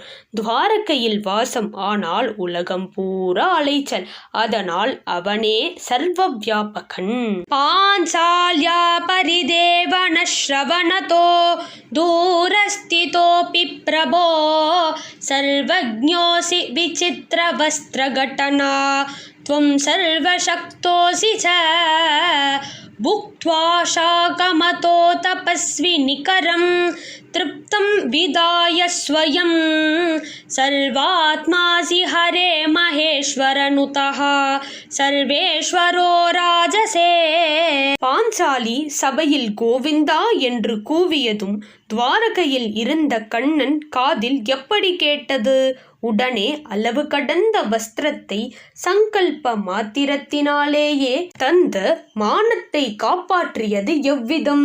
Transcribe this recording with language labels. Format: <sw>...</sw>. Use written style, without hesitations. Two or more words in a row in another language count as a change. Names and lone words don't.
<ta>துவாரகையில் வாசம், ஆனால் உலகம் பூரா அலைச்சல், அதனால் அவனே சர்வ வியாபகன்.</ta> <sa>पाञ्चाल्या परिदेवन श्रवणतो दूरस्थितोऽपि प्रभो सर्वज्ञोऽसि विचित्र वस्त्रघटना त्वं सर्वशक्तोऽसि च भुक्त्वा शाकमतो तपस्वि निकरं तृप्तं विदाय स्वयं सर्वात्मासि हरे महेश्वरनुतः सर्वेश्वरो राजसे.</sa> <ta>பாஞ்சாலி சபையில் கோவிந்தா என்று கூவியதும் துவாரகையில் இருந்த கண்ணன் காதில் எப்படி கேட்டது? உடனே அளவு கடந்த வஸ்திரத்தை சங்கல்ப மாத்திரத்தினாலேயே தந்த மானத்தை காப்பாற்றியது எவ்விதம்?</ta>